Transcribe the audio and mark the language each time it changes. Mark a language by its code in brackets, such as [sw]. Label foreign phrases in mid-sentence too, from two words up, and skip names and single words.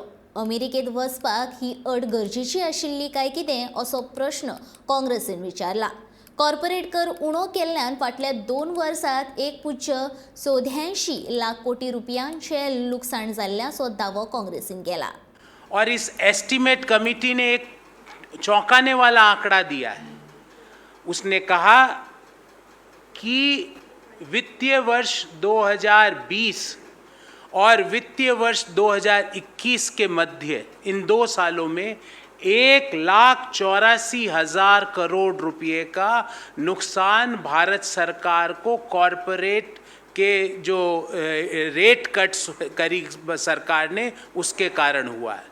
[kok] अमेरिकेत वचपाक ही अट गरजेची आशिल्ली काय कितें असो प्रश्न काँग्रेसीन विचारला। कॉर्पोरेट कर उणो केल्ल्यान फाटल्या 2 वर्सांत 1.84 लाख कोटी रुपयांचे लुकसाण जाल्ल्याचो दावो काँग्रेसीन केला। [hi] और इस एस्टीमेट कमेटी ने एक चौंकाने वाला आंकड़ा दिया है। उसने कहा कि वित्तीय वर्ष 2020 और वित्तीय वर्ष 2021 के मध्य इन 2 सालों में 1,84,000 करोड़ रुपए का नुकसान भारत सरकार को कॉरपोरेट के जो [en] rate cuts [hi] करी सरकार ने उसके कारण हुआ है।